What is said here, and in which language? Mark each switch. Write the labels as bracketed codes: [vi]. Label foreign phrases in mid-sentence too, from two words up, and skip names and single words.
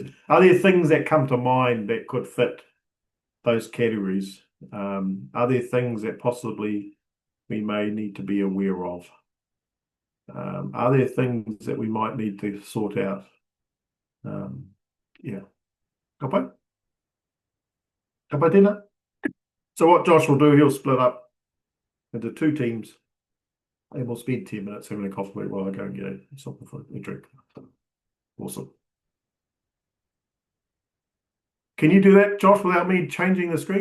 [en] Are there things that come to mind that could fit those categories? Are there things that possibly we may need to be aware of? Are there things that we might need to sort out? Yeah. [mi] Kapai? Kapai tēnā? [en] So what Josh will do, he'll split up into 2 teams and we'll spend 10 minutes having a coffee while I go and get something for a drink. Awesome. Can you do that, Josh, without me changing the screen?